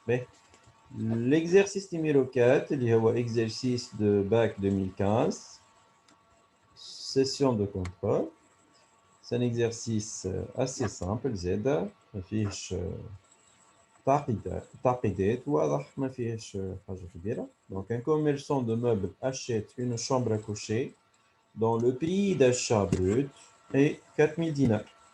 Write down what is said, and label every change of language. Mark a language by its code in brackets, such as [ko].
[fr] باهي l'exercice numéro 4 [ar] اللي هو [fr] exercice de bac 2015 session de contrôle. C'est un exercice assez simple [ar] زادا ما فيهش تعقيدات واضح ما فيهش حاجة كبيرة. [fr] Donc un commerçant de meubles achète une chambre à coucher dont le prix d'achat brut est 4000 dinars.